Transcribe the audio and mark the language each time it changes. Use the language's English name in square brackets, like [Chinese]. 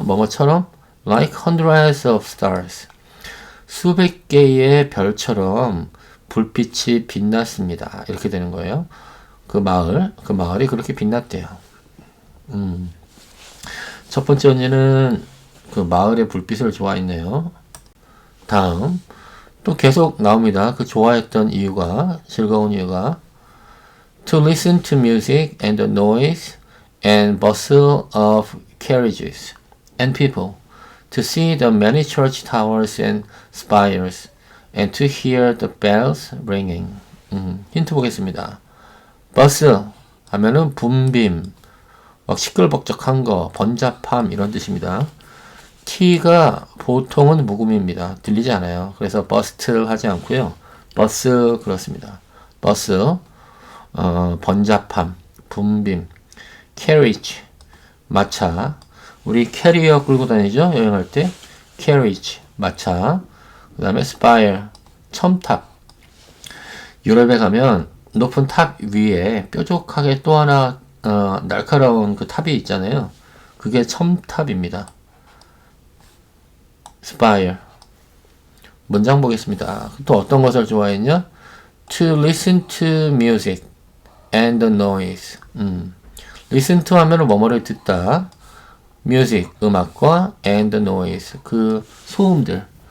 [Korean] 뭐뭐처럼 like hundreds of stars 수백 개의 별처럼 불빛이 빛났습니다. 이렇게 되는 거예요. 그 마을이 그렇게 빛났대요. 첫 번째 언니는 그 마을의 불빛을 좋아했네요. 다음 또 계속 나옵니다. [English] 그 좋아했던 이유가 즐거운 이유가 to listen to music and the noise and bustle of carriages and people, to see the many church towers and spires, and to hear the bells ringing. [Korean] 힌트 보겠습니다. 버스 하면은 붐빔, 막 시끌벅적한 거, 번잡함 이런 뜻입니다. T가 보통은 묵음입니다. 들리지 않아요. 그래서 버스트 하지 않고요. 버스 그렇습니다. 버스, 번잡함, 붐빔, carriage, 마차. 우리 캐리어 끌고 다니죠? 여행할 때. carriage, 마차. 그 다음에 spire, 첨탑. 유럽에 가면 높은 탑 위에 뾰족하게 또 하나 날카로운 그 탑이 있잖아요. 그게 첨탑입니다. spire. 문장 보겠습니다. 또 어떤 것을 좋아했냐? [English] To listen to music and the noise. [Korean] listen to 하면 뭐뭐를 듣다. music, 음악과 and the noise, 그 소음들.